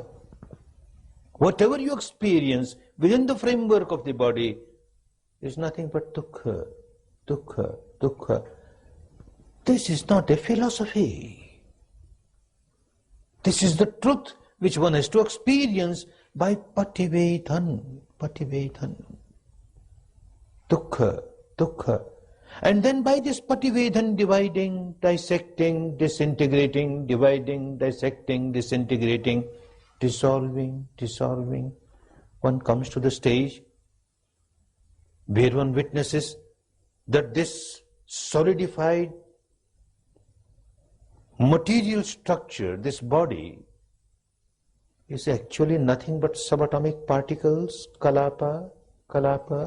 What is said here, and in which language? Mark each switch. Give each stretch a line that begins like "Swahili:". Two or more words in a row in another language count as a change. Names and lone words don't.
English: Whatever you experience within the framework of the body is nothing but
Pali: dukkha, dukkha, dukkha.
English: This is not a philosophy. This is the truth which one has to experience by
Pali: pativedhan, pativedhan. Dukkha, dukkha.
English: And then by this pativedhan, dividing, dissecting, disintegrating, dividing, dissecting, disintegrating, dissolving, dissolving, one comes to the stage where one witnesses that this solidified material structure, this body, is actually nothing but subatomic particles,
Pali: kalapa, kalapa.